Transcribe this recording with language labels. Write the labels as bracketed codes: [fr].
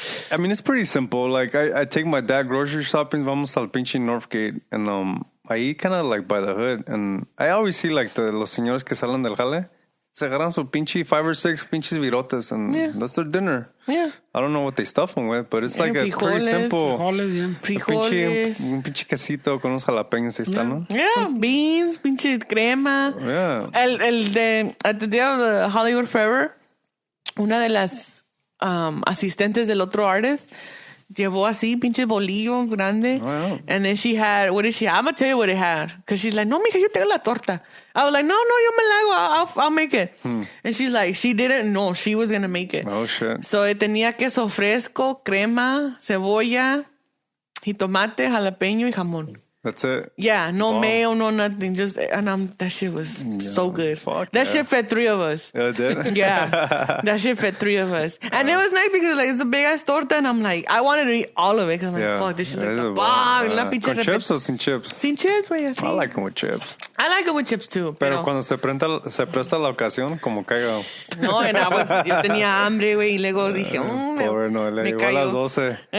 [en] I mean, it's pretty simple. Like, I take my dad grocery shopping, [es] vamos al pinche [en] Northgate, and I eat kind of like by the hood. And I always see like [es] los señores que salen del jale, se agarran su pinche 5 or 6 pinches virotes, [en] and that's their dinner. Yeah. I don't know what they stuff them with, but it's like a pretty simple... [es] Frijoles. Un pinche quesito con unos jalapeños, ahí está, ¿no? [en] Yeah, beans, [es] pinche crema. [en] Yeah. At the day of the Hollywood Forever, [es] una de las asistentes del otro artist llevó así, pinche bolillo grande. [en] Oh, yeah. And then she had, what did she have? I'm going to tell you what it had. Because she's like, [es] no, mija, yo tengo la torta. [en] I was like, [es] no, yo me la hago. [en] I'll make it. And she's like, she didn't know she was going to make it. Oh, shit. [es] So, tenía queso fresco, crema, cebolla, jitomate, jalapeño y jamón. [en] That's it. Yeah, no mayo, no nothing. Just, that shit was so good. That shit fed 3 of us. Yeah, it did? Yeah. That shit fed 3 of us. And it was nice because like it's a big ass torta and I'm like, I wanted to eat all of it because I'm like, fuck, this shit looks a bomb. [es] Con chips or sin chips? Sin chips, güey, así. [en] I like them with chips. I like it with chips too. [es] Pero cuando se presta la ocasión, como caiga. No, yo tenía hambre, güey, y luego dije, pobre Noelia, llegó a las 12.